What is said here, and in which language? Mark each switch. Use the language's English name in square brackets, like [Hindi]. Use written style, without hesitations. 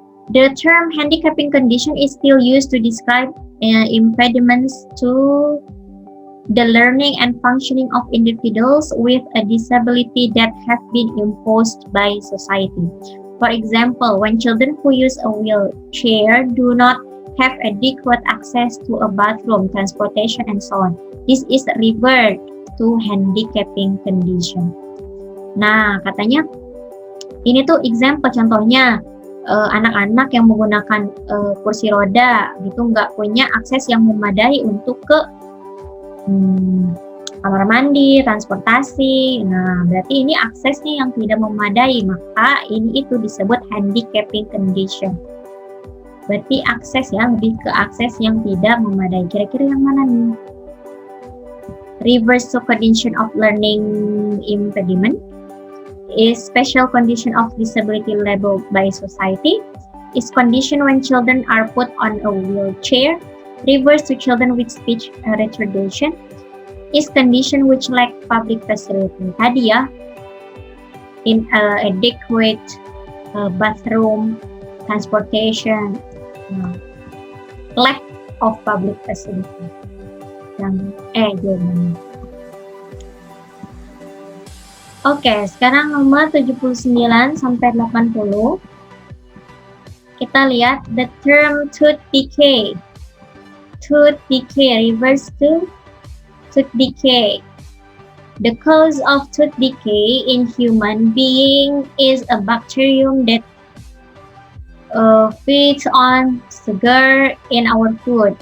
[English] The term handicapping condition is still used to describe impediments to the learning and functioning of individuals with a disability that have been imposed by society. For example, when children who use a wheelchair do not have adequate access to a bathroom, transportation, and so on. This is referred to handicapping condition. [Indonesian] Nah, katanya ini tuh example, contohnya anak-anak yang menggunakan kursi roda gitu nggak punya akses yang memadai untuk ke kamar mandi, transportasi. Nah, berarti ini aksesnya yang tidak memadai, maka ini itu disebut handicapping condition. Berarti akses ya, lebih ke akses yang tidak memadai. Kira-kira yang mana nih? [English] Reverse to condition of learning impediment is special condition of disability labeled by society. Is condition when children are put on a wheelchair. Reverse to children with speech retardation is condition which lack public facility. [Indonesian] Tadi ya, [English] inadequate bathroom, transportation, lack of public facility. [Indonesian] Yang jawabannya. Oke, sekarang nomor 79 sampai 80. Kita lihat [English] the term tooth decay. Tooth decay refers to tooth decay. The cause of tooth decay in human being is a bacterium that feeds on sugar in our food.